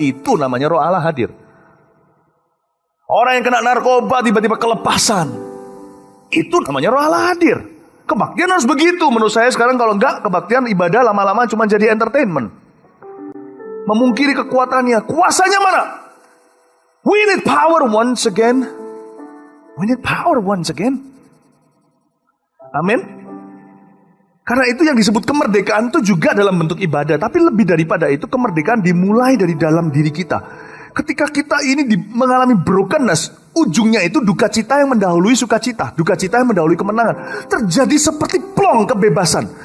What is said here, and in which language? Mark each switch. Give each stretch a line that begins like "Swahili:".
Indonesian: Itu namanya Roh Allah hadir. Orang yang kena narkoba tiba-tiba kelepasan. Itu namanya Roh Allah hadir. Kebaktian harus begitu. Menurut saya sekarang kalau enggak, kebaktian ibadah lama-lama cuma jadi entertainment. Memungkiri kekuatannya. Kuasanya mana?
English: We need power once again. We need power once again.
Indonesian: Amin. Karena itu yang disebut kemerdekaan itu juga dalam bentuk ibadah. Tapi lebih daripada itu, kemerdekaan dimulai dari dalam diri kita. Ketika kita ini mengalami brokenness, ujungnya itu duka cita yang mendahului sukacita. Duka cita yang mendahului kemenangan. Terjadi seperti plong kebebasan.